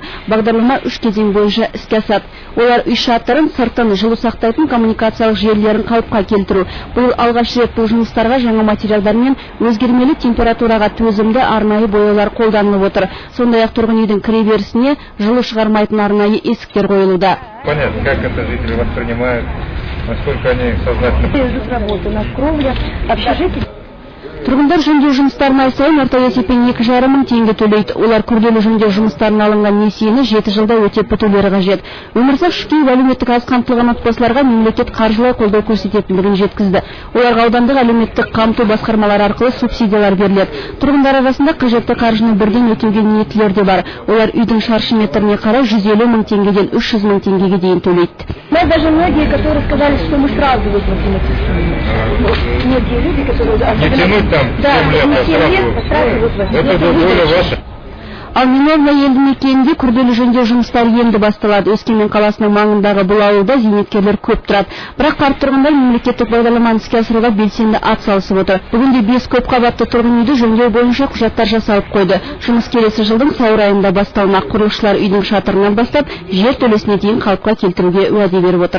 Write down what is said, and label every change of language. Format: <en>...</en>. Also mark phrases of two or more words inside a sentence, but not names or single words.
<kk>Бағдарлама 3 кезең бойынша іске асады. Олар үй шатырын, сыртын, жылу сақтайтын коммуникациялық желілерін қалыпқа келтіру. Бұл алғаш рет бұл жұмыстарға жаңа материалдар мен өзгермелі температураға төзімді арнайы бояулар қолданылып отыр. Сондай-ақ тұрғын үйдің кіреберісіне жылу шығармайтын арнайы есіктер қойылуда.</kk> <ru>Понятно, как это жители воспринимают, насколько они сознательны.</ru> <kk>Тұрғындар жөндеу жұмыстарына ай сайын орта есеппен 2,5 мың теңге төлейді. Олар күрделі жөндеу жұмыстарына алынған несиені 7 жылда өтеп бітулері қажет. Өмірзақ Шүкеев әлеуметтік аз қамтылған отбасыларға мемлекет қаржылай қолдау көрсететіндігін жеткізді. Оларға аудандық әлеуметтік қамту басқармалары арқылы субсидиялар беріледі. Тұрғындар арасында қажетті қаржыны бірден өтеуге ниеттілер де бар. Олар үйдің шаршы метріне қарай 150 мың теңгеден 300 мың теңгеге дейін төлейді.</kk> <ru>Даже многие, которые сказали, что мы сразу выплатим эти суммы. Многие люди, которые... Не тянуть там 7 лет, сразу выплатим. Это воля ваша.</ru> <kk>Ал Миновна елді мекенінде күрделі жөндеу жұмыстары енді басталады. Өскемен қаласының маңындағы бұл ауылда зейнеткерлер көп тұрады. Бірақ қарт тұрғындар мемлекеттік бағдарламаны іске асыруға белсенді ат салысып отыр. Бүгінде 5 көп қабатты тұрғын үйді жөндеу бойынша құжаттар жасалып қойды. Жұмыс келесі жылдың сәуір айында басталмақ. Құрылысшылар үйдің шатырынан бастап жер төлесіне дейін қалыпқа келтіруге уәде беріп отыр.</kk>